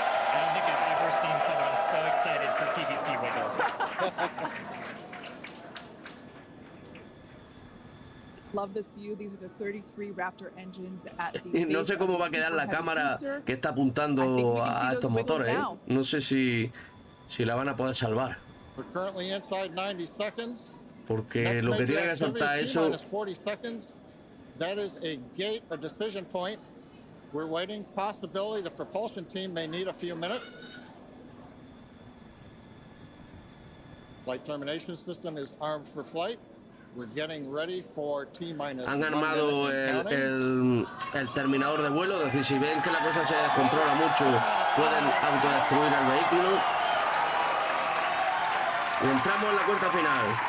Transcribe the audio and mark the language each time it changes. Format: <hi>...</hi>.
<en>I don't think I've ever seen someone so excited for TBC wiggles. Love this view. These are the 33 Raptor engines at the</en> <es>Y no sé cómo va a quedar la cámara que está apuntando a estos motores. No sé si la van a poder salvar.</es> <en>We're currently inside 90 seconds.</en> <es>Porque lo que tiene que soltar eso.</es> <en>40 seconds. That is a gate, a decision point. We're waiting. Possibility the propulsion team may need a few minutes. Flight termination system is armed for flight. We're getting ready for T-minus.</en> <es>Han armado el terminador de vuelo, es decir, si ven que la cosa se descontrola mucho, pueden autodestruir el vehículo. Y entramos en la cuenta final.</es>